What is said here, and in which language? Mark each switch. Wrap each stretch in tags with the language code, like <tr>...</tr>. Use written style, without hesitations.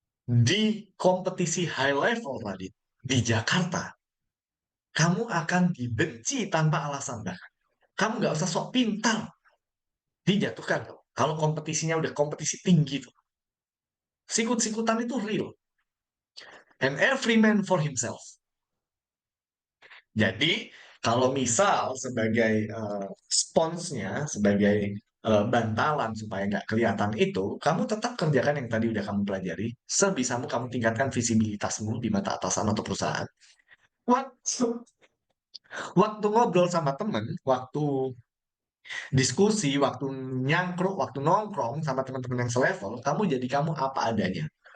<id>Di kompetisi high level tadi, di Jakarta, kamu akan dibenci tanpa alasan. Bahkan. Kamu nggak usah sok pintar, dijatuhkan. Kalau kompetisinya udah kompetisi tinggi tuh. Sikut-sikutan itu real.</id> <en>And every man for himself.</en> <id>Jadi, kalau misal sebagai sponsnya, sebagai bantalan supaya nggak kelihatan itu, kamu tetap kerjakan yang tadi udah kamu pelajari. Sebisamu kamu tingkatkan visibilitasmu di mata atasan atau perusahaan. Waktu, waktu ngobrol sama temen, waktu diskusi, waktu nyangkruk, waktu nongkrong sama teman-teman yang selevel, kamu jadi kamu apa adanya.</id>